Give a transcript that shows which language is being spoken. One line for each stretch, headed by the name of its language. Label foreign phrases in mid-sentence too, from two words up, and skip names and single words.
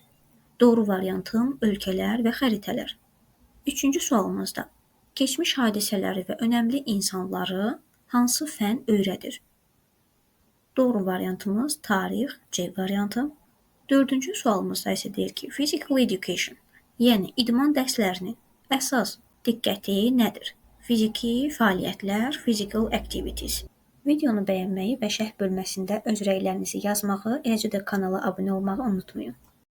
Azerbaijani: Doğru variantım ölkələr və xəritələr. Üçüncü sualımızda keçmiş hadisələri və önəmli insanları hansı fənn öyrədir? Doğru variantımız tarix, C variantı. Dördüncü sualımızda isə deyir ki,
English: physical education,
Azerbaijani: yəni idman dərslərinin əsas diqqəti nədir? Fiziki fəaliyyətlər,
English: physical activities.
Azerbaijani: Videonu bəyənməyi və şərh bölməsində öz rəylərinizi yazmağı, eləcə də kanala abunə olmağı unutmayın.